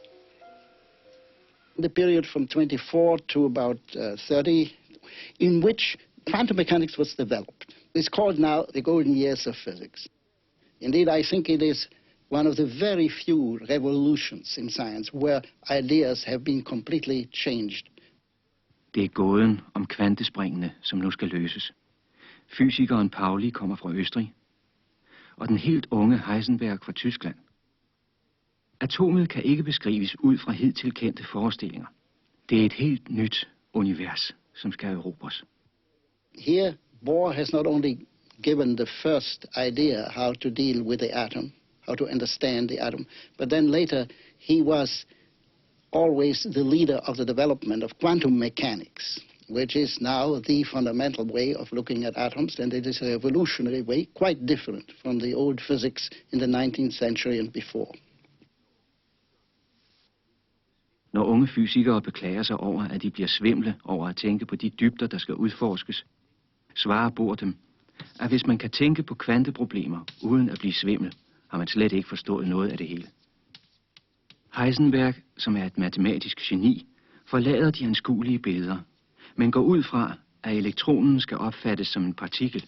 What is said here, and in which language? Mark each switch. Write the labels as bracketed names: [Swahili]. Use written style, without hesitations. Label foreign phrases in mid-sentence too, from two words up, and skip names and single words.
[English] The period from 24 to about 30, in which quantum mechanics was developed. It's called now the golden years of physics. Indeed, I think it is one of the very few revolutions in science where ideas have been completely changed. [Danish] Det er gåden om kvantespringene, som nu skal løses. Fysikeren Pauli kommer fra Østrig, og den helt unge Heisenberg fra Tyskland. Atomet kan ikke beskrives ud fra hidtil kendte forestillinger. Det er et helt nyt univers. som skal erobres. [English] Here, Bohr has not only given the first idea how to deal with the atom, how to understand the atom, but then later he was always the leader of the development of quantum mechanics, which is now the fundamental way of looking at atoms, and it is a revolutionary way, quite different from the old physics in the 19th century and before. [Danish] Når unge fysikere beklager sig over, at de bliver svimle over at tænke på de dybder, der skal udforskes, svarer Bohr dem, at hvis man kan tænke på kvanteproblemer uden at blive svimmel, har man slet ikke forstået noget af det hele. Heisenberg, som er et matematisk geni, forlader de anskuelige billeder, men går ud fra, at elektronen skal opfattes som en partikel.